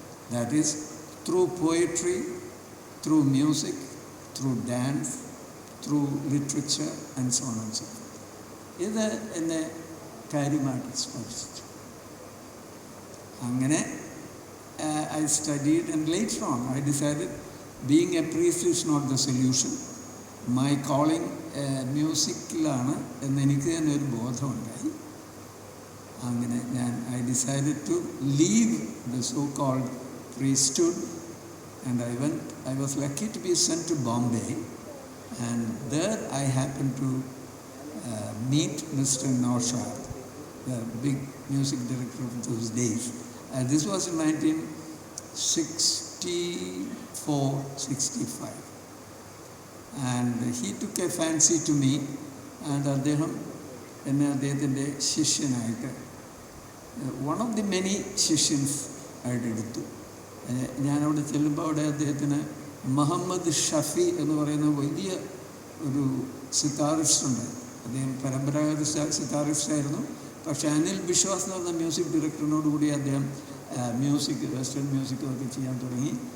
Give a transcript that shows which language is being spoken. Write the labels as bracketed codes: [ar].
[en] That is, through poetry, through music, through dance, through literature, and so on and so forth. [ml] ഇത് എന്നെ കാര്യമായിട്ട് സ്പർശിച്ചു. അങ്ങനെ [en] I studied, and later on I decided being a priest is not the solution. My calling [ml] മ്യൂസിക്കിലാണ് എന്നെനിക്ക് തന്നെ ഒരു ബോധമുണ്ടായി. അങ്ങനെ [en] I decided to leave the so-called priesthood, and I was lucky to be sent to Bombay, and there I happened to meet Mr. Naushad, the big music director of those days. This was in 1964-65, and he took a fancy to me, and [ml] എന്നെ അദ്ദേഹത്തിൻ്റെ ശിഷ്യനായിട്ട് [en] one of the many [ml] ശിഷ്യൻസ് ആയിട്ട് എടുത്തു. ഞാനവിടെ ചെല്ലുമ്പോൾ അവിടെ അദ്ദേഹത്തിന് മുഹമ്മദ് ഷഫി എന്ന് പറയുന്ന വലിയ ഒരു സിത്താറിസ്റ്റ് ഉണ്ടായിരുന്നു. അദ്ദേഹം പരമ്പരാഗത സിത്താറിസ്റ്റായിരുന്നു. പക്ഷേ അനിൽ ബിശ്വാസ് എന്ന് പറഞ്ഞ മ്യൂസിക് ഡയറക്ടറിനോട് കൂടി അദ്ദേഹം മ്യൂസിക്, വെസ്റ്റേൺ മ്യൂസിക്കും ഒക്കെ ചെയ്യാൻ തുടങ്ങി.